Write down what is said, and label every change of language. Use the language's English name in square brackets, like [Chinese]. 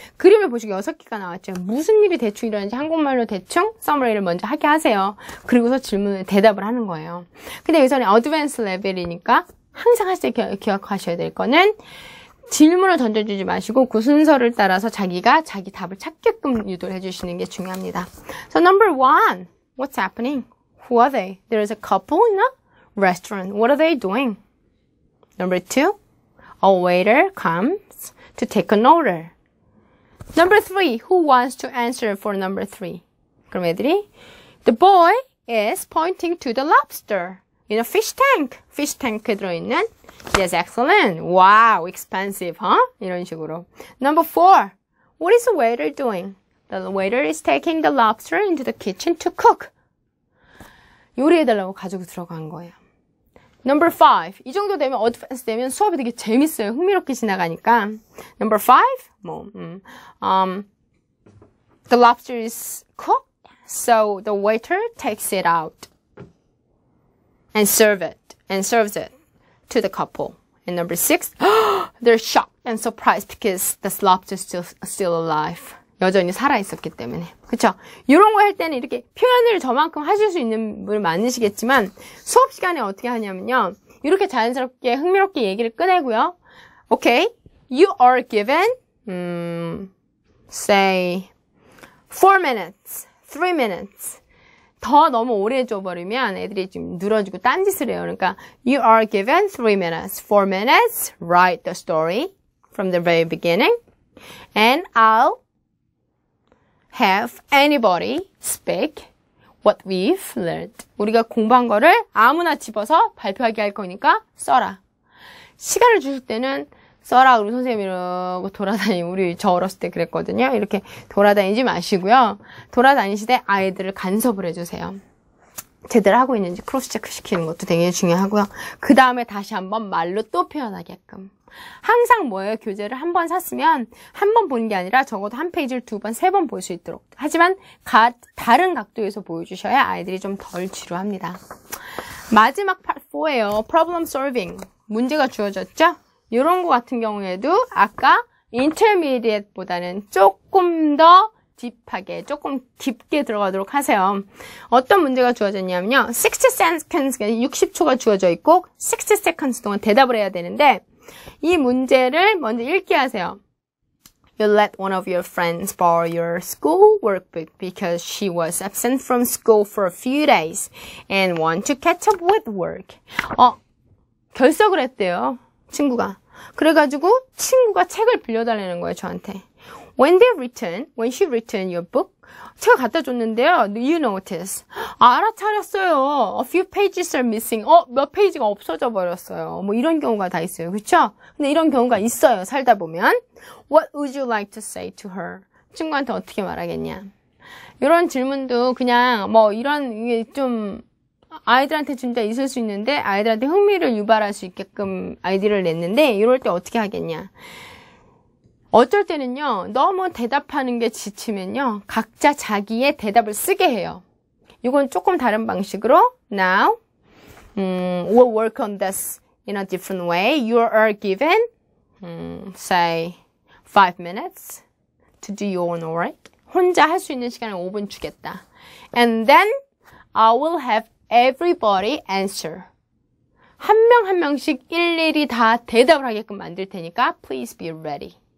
[Korean] 그림을 보시고 6개가 나왔죠. 무슨 일이 대충 일어나는지 한국말로 대충 서머리를 먼저 하게 하세요. 그리고서 질문을 대답을 하는 거예요. 근데 여기서는 어드밴스 레벨이니까 항상 하실 때 기억하셔야 될 거는 질문을 던져주지 마시고 그 순서를 따라서 자기가 자기 답을 찾게끔 유도를 해주시는 게 중요합니다. [English] So number 1, what's happening? Who are they? There is a couple in a restaurant. What are they doing? Number 2, a waiter comes to take an order. Number 3, who wants to answer for number 3? [Korean] 그럼 애들이 [English] The boy is pointing to the lobster in a fish tank. fish tank에 [Korean] 들어있는 [English] Yes, excellent. Wow, expensive, huh? [Korean] 이런 식으로. [English] Number 4. What is the waiter doing? The waiter is taking the lobster into the kitchen to cook. [Korean] 요리해달라고 가지고 들어간 거예요. [English] Number 5. [Korean] 이 정도 되면 어드밴스 되면 수업이 되게 재밌어요. 흥미롭게 지나가니까. [English] Number 5. The lobster is cooked, so the waiter takes it out and serves it to the couple. And number 6, they're shocked and surprised because the lobster is still alive. [Korean] 여전히 살아있었기 때문에. 그쵸? 이런 거 할 때는 이렇게 표현을 저만큼 하실 수 있는 분이 많으시겠지만 수업 시간에 어떻게 하냐면요. 이렇게 자연스럽게 흥미롭게 얘기를 꺼내고요. [English] Okay, you are given say 4 minutes, 3 minutes. [Korean] 더 너무 오래 줘버리면 애들이 좀 늘어지고 딴짓을 해요. 그러니까 [English] you are given 3 minutes, 4 minutes, write the story from the very beginning and I'll have anybody speak what we've learned. [Korean] 우리가 공부한 거를 아무나 집어서 발표하게 할 거니까 써라. 시간을 주실 때는 써라. 우리 선생님이 이러고 우리 저 어렸을 때 그랬거든요. 이렇게 돌아다니지 마시고요. 돌아다니실 때 아이들을 간섭을 해주세요. 제대로 하고 있는지 크로스 체크 시키는 것도 되게 중요하고요. 그 다음에 다시 한번 말로 또 표현하게끔. 항상 뭐예요? 교재를 한 번 샀으면 한 번 보는 게 아니라 적어도 한 페이지를 2번, 3번 볼 수 있도록. 하지만 다른 각도에서 보여주셔야 아이들이 좀 덜 지루합니다. 마지막 part 4예요. problem solving. 문제가 주어졌죠? 이런 거 같은 경우에도 아까 intermediate보다는 조금 더 딥하게, 조금 깊게 들어가도록 하세요. 어떤 문제가 주어졌냐면요. 60 seconds, 60초가 주어져 있고 60 seconds 동안 대답을 해야 되는데 이 문제를 먼저 읽게 하세요. [English] You let one of your friends borrow your school workbook because she was absent from school for a few days and want to catch up with work. [Korean] 결석을 했대요. 친구가. 그래가지고 친구가 책을 빌려달라는 거예요, 저한테. [English] When she returned your book, [Korean] 제가 갖다 줬는데요. [English] You notice. [Korean] 알아차렸어요. [English] A few pages are missing. [Korean] 몇 페이지가 없어져 버렸어요. 뭐 이런 경우가 다 있어요. 그렇죠? 근데 이런 경우가 있어요. 살다 보면. [English] What would you like to say to her? [Korean] 친구한테 어떻게 말하겠냐? 이런 질문도 그냥 뭐 이런 이게 좀 아이들한테 진짜 있을 수 있는데 아이들한테 흥미를 유발할 수 있게끔 아이디어를 냈는데 이럴 때 어떻게 하겠냐? 어쩔 때는요, 너무 대답하는 게 지치면요, 각자 자기의 대답을 쓰게 해요. 이건 조금 다른 방식으로, [English] now, we'll work on this in a different way. You are given, say, 5 minutes to do your own work. [Korean] 혼자 할 수 있는 시간을 5분 주겠다. [English] And then, I will have everybody answer. [Korean] 한 명 한 명씩 일일이 다 대답을 하게끔 만들 테니까, [English] please be ready.